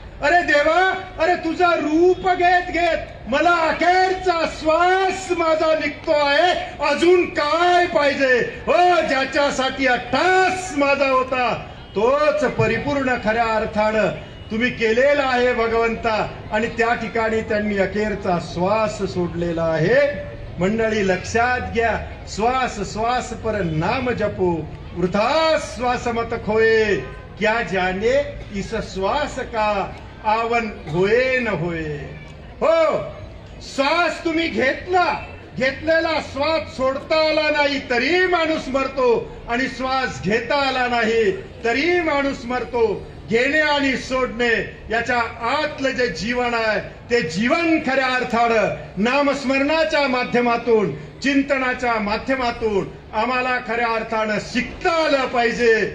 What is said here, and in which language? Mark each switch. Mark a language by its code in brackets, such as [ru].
[mr] अरे देवा, अरे तुझं रूप घेत मला अखेरचा श्वास माझा निघतो आहे. अजून काय पाहिजे? हो, ज्याच्यासाठी 28 माझा होता तोच परिपूर्ण खऱ्या अर्थानं तुम्ही केलेला आहे भगवंता. आणि त्या ठिकाणी त्यांनी अखेरचा श्वास सोडलेला आहे. मंडळी लक्षात घ्या, [hi] श्वास पर नाम जपो, वृथा श्वास मत खोए, क्या जाने इस श्वास का आवन होए न होए. [mr] हो, श्वास तुम्ही घेतलेला श्वास सोडता आला नाही तरी माणूस मरतो, आणि श्वास घेता आला नाही तरी माणूस मरतो. घेणे आणि सोडणे याच्या आतलं जे जीवन आहे ते जीवन खऱ्या अर्थानं नामस्मरणाच्या माध्यमातून, चिंतनाच्या माध्यमातून आम्हाला खऱ्या अर्थानं शिकता आलं पाहिजे.